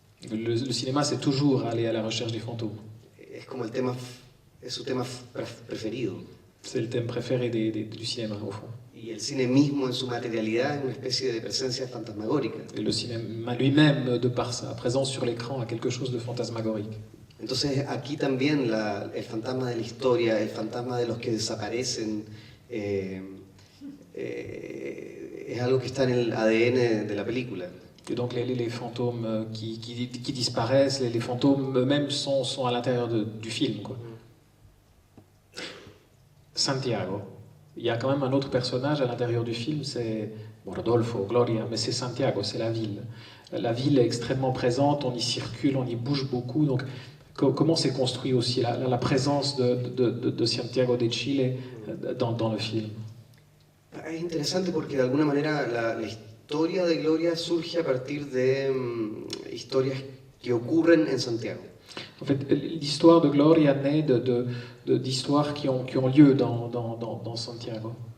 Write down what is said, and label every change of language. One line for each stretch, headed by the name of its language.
French: Le cinéma, c'est toujours aller à la recherche des fantômes.
Spanish: Es como es su tema preferido.
French: C'est le thème préféré du cinéma, au fond.
Spanish: Y el cine mismo en su materialidad es una especie de presencia fantasmagórica.
French: Et le cinéma lui-même, de par sa présence sur l'écran, a quelque chose de fantasmagorique.
Spanish: Entonces aquí también el fantasma de la historia, el fantasma de los que desaparecen, es algo que está en el ADN de la película.
French: Et donc les fantômes qui disparaissent, les fantômes eux-mêmes sont à l'intérieur du film, quoi. Santiago. Il y a quand même un autre personnage à l'intérieur du film, c'est Rodolfo, Gloria, mais c'est Santiago, c'est la ville. La ville est extrêmement présente, on y circule, on y bouge beaucoup. Donc comment s'est construit aussi la présence de Santiago de Chile dans le film?
Spanish: Es interesante porque de alguna manera la historia de Gloria surge a partir de historias que ocurren en Santiago.
French: En fait, l'histoire de Gloria naît d'histoires qui ont lieu dans Santiago.